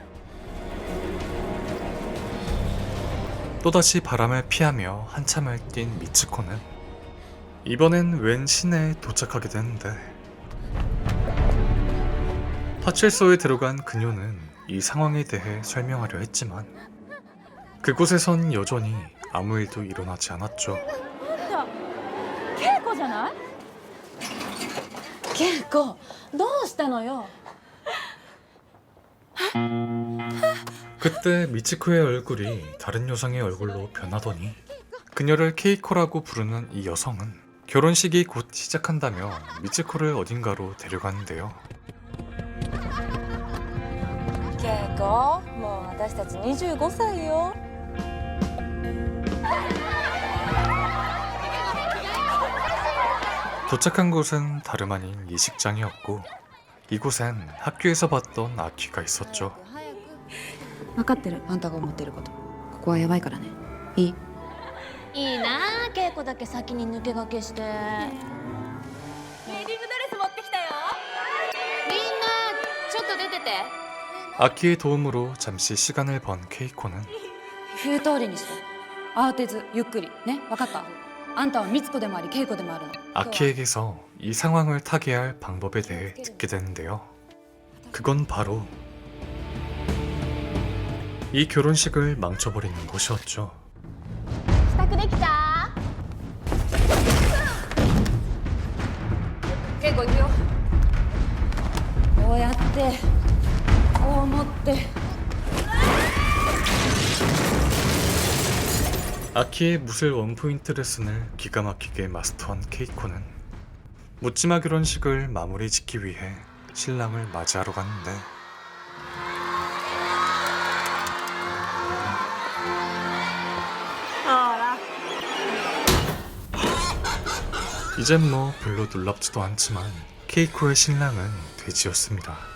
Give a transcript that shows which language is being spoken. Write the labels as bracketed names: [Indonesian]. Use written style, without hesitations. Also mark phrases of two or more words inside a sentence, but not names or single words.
[Korean] 또다시 바람을 피하며 한참을 뛴 미츠코는 이번엔 웬 시내에 도착하게 되는데, 파출소에 들어간 그녀는 이 상황에 대해 설명하려 했지만 그곳에선 여전히 아무 일도 일어나지 않았죠. [Japanese] 稽古じゃない？稽古どうしたのよ。 [Korean] 그때 미치코의 얼굴이 다른 여성의 얼굴로 변하더니 그녀를 케이코라고 부르는 이 여성은 결혼식이 곧 시작한다며 미치코를 어딘가로 데려가는데요. [Japanese] 稽古もう私たち25歳よ。 [Korean] 도착한 곳은 다름 아닌 예식장이었고 이곳엔 학교에서 봤던 아키가 있었죠. [Japanese] 分かってるあんたが思ってること。ここはやばいからね。いい？いいなあ稽古だけ先に抜け駆けしてウェディングドレス持ってきたよみんなちょっと出てて [Korean] 아키의 도움으로 잠시 시간을 번 케이코는 [Japanese] 言う通りにして。慌てずゆっくりね。分かった。あんたは美津子でもあり恵子でもあるの。 [Korean] 아키에게서 이 상황을 타개할 방법에 대해 듣게 되는데요. 그건 바로 이 결혼식을 망쳐버리는 것이었죠. [Japanese] 支度できた恵子行くよ。こうやってこう持って。 [Korean] 아키의 무술 원포인트 레슨을 기가 막히게 마스터한 케이코는 묻지마 결혼식을 마무리 짓기 위해 신랑을 맞이하러 갔는데 이젠 뭐 별로 놀랍지도 않지만 케이코의 신랑은 돼지였습니다.